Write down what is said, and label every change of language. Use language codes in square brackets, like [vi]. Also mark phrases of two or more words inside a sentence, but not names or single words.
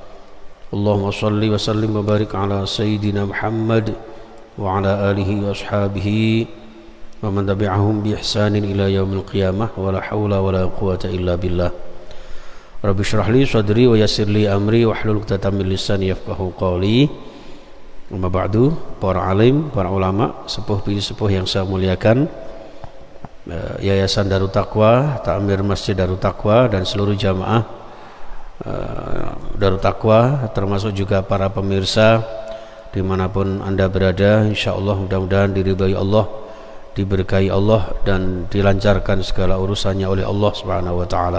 [ar] اللهم صل وسلم وبارك على سيدنا محمد وعلى آله وأصحابه ومن تبعهم بإحسان إلى يوم القيامة ولا حول ولا قوة إلا بالله. رب اشرح لي صدري ويسر لي أمري واحلل عقدة من لساني يفقهوا قولي. أما بعد, [id] para alim, para ulama, sepuh-sepuh yang saya muliakan, Yayasan Darut Taqwa, Ta'mir Masjid Darut Taqwa dan seluruh jamaah Darut Taqwa, termasuk juga para pemirsa dimanapun anda berada. InsyaAllah mudah-mudahan diridhai Allah, diberkahi Allah, dan dilancarkan segala urusannya oleh Allah [ar] سبحانه وتعالى.